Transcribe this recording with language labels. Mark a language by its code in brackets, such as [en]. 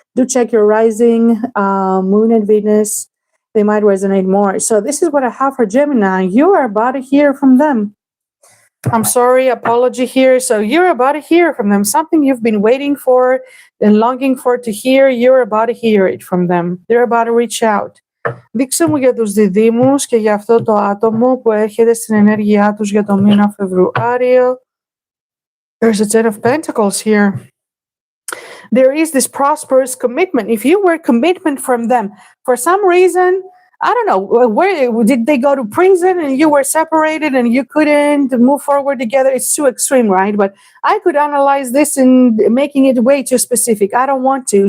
[en] Do check your rising, moon and Venus. They might resonate more. So this is what I have for Gemini. You are about to hear from them. I'm sorry, apology here. So you're about to hear from them. Something you've been waiting for and longing for to hear. You're about to hear it from them. They're about to reach out. [el] Δείξε μου για τους διδύμους και για αυτό το άτομο που έρχεται στην ενέργειά τους για το μήνα Φεβρουάριο. [en] There's a Ten of Pentacles here. There is this prosperous commitment. If you were commitment from them, for some reason, I don't know, where did they go to prison and you were separated and you couldn't move forward together? It's too extreme, right? But I could analyze this and making it way too specific. I don't want to.